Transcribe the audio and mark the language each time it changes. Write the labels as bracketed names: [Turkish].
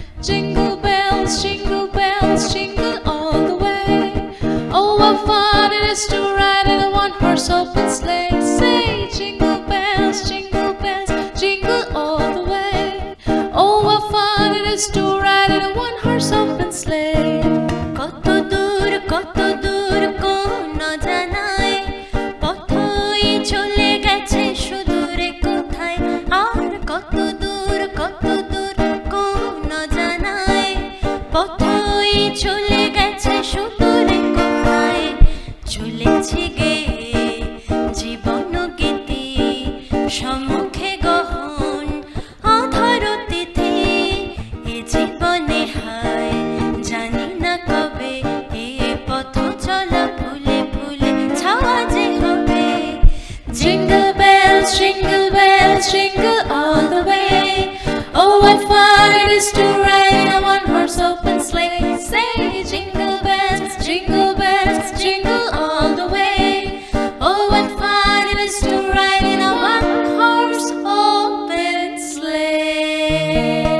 [English] Jingle bells, jingle all the way. Oh, what fun it is to ride in a one-horse open sleigh. Say, jingle bells, jingle all the way. Oh, what fun it is to ride in a one-horse open sleigh. [Bangla] কত দূর কোন জানায় পথই চলে গেছে সুদূরে কোথায়। আর কত দূর কোন জানায় পথই চলে গেছে সুদূরে কোথায়। চলেছি গে জীবন গীতি, সম্মুখে গহন আধার তিথি। এ জীবনে হায় জানি না কবে এ পথ চলা ফুলে ফুলে ছাওয়া যে হবে। [English] Jingle bells, jingle all the way. Oh, what fun it is to ride in a one-horse open sleigh. Say, jingle bells, jingle all the way. Oh, what fun it is to ride in a one-horse open sleigh.